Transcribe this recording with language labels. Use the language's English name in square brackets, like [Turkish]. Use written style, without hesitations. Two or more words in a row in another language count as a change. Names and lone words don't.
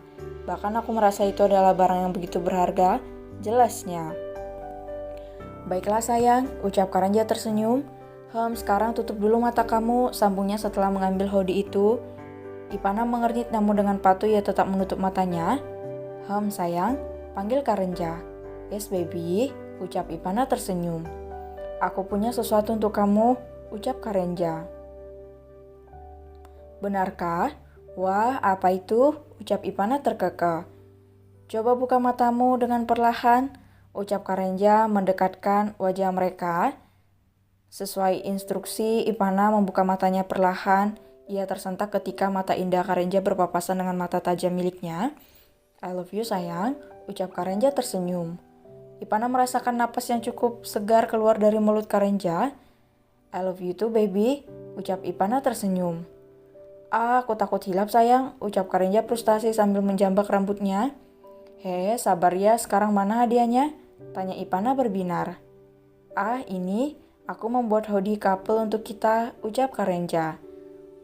[Indonesian] Bahkan aku merasa itu adalah barang yang begitu berharga, jelasnya. Baiklah sayang, ucap Karenja tersenyum. Sekarang tutup dulu mata kamu, sambungnya setelah mengambil hoodie itu. Ipana mengernyit namun dengan patuh ia tetap menutup matanya. Sayang, panggil Karenja. [English] Yes baby, [Indonesian] ucap Ipana tersenyum. Aku punya sesuatu untuk kamu, ucap Karenja. Benarkah? Wah, apa itu? Ucap Ipana terkekeh. Coba buka matamu dengan perlahan, ucap Karenja mendekatkan wajah mereka. Sesuai instruksi, Ipana membuka matanya perlahan. Ia tersentak ketika mata indah Karenja berpapasan dengan mata tajam miliknya. [English] I love you [Indonesian] sayang, ucap Karenja tersenyum. Ipana merasakan napas yang cukup segar keluar dari mulut Karenja. [English] I love you too baby, [Indonesian] ucap Ipana tersenyum. Aku takut hilap sayang, ucap Karenja frustasi sambil menjambak rambutnya. Sabar ya, sekarang mana hadiahnya? Tanya Ipana berbinar. Ini, aku membuat [English] hoodie couple [Indonesian] untuk kita, ucap Karenja.